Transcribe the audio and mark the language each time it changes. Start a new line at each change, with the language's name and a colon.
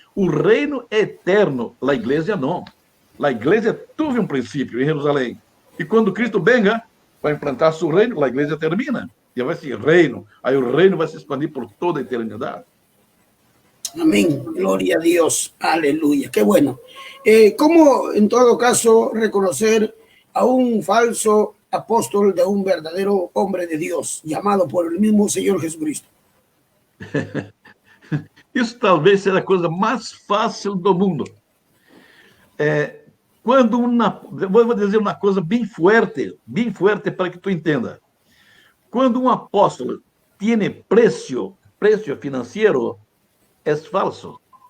Portuguese: O reino é eterno, a igreja não. A igreja teve um princípio em Jerusalém. E quando Cristo venga para implantar seu reino, a igreja termina. E vai ser reino. Aí o reino vai se expandir por toda a eternidade.
Spanish: Amén, gloria a Dios, aleluya, qué bueno. ¿Cómo en todo caso reconocer a un falso apóstol de un verdadero hombre de Dios, llamado por el mismo Señor Jesucristo?
Portuguese: Isso talvez seja a coisa mais fácil do mundo. Vou dizer uma coisa bem forte para que tu entenda. Quando um apóstolo tem preço financeiro, é falso.